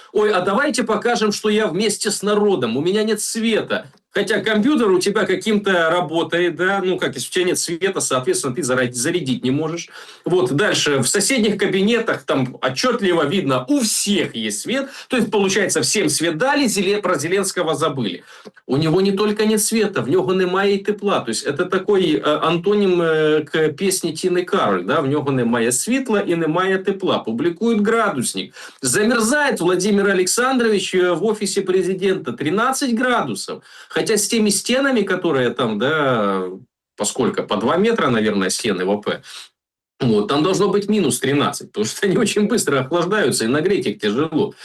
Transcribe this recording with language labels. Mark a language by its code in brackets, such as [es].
[ru] Ой, а давайте покажем, что я вместе с народом. У меня нет света. Хотя компьютер у тебя каким-то работает, да, ну, как, если у тебя нет света, соответственно, ты зарядить не можешь. Вот, дальше, в соседних кабинетах там отчетливо видно, у всех есть свет, то есть, получается, всем свет дали, про Зеленского забыли. У него не только нет света, [uk] в нього немає і тепла. [ru] То есть, это такой антоним к песне Тіни Кароль, да, [uk] в нього немає світла і немає тепла. [ru] Публикует градусник. Замерзает Владимир Александрович в офисе президента 13 градусов. Хотя с теми стенами, которые там, да, поскольку по 2 метра, наверное, стены ВП, вот, там должно быть минус 13, потому что они очень быстро охлаждаются, и нагреть их тяжело.